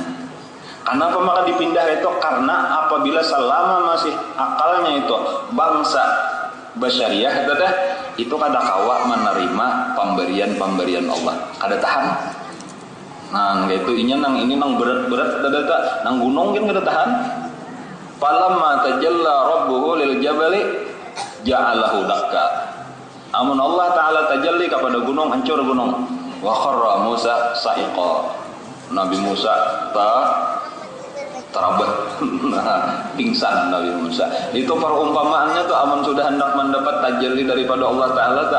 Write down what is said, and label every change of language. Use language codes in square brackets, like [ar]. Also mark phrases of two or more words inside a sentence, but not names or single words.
[bjn] Kenapa maka dipindah itu? Karena apabila selama masih akalnya itu bangsa basyariah itu kada kawa menerima pemberian Allah, kada tahan. Nah, itu ini nang berat nang gunung kan kada tahan. [ar] فلما تجلى ربه للجبل جعله دكا. [bjn] Amun Allah taala tajalli kepada gunung, hancur gunung. [ar] وخر موسى صعقا. [bjn] Nabi Musa terabah pingsan Nabi Musa. Itu perumpamaannya tuh aman sudah hendak mendapat tajalli daripada Allah Ta'ala tak.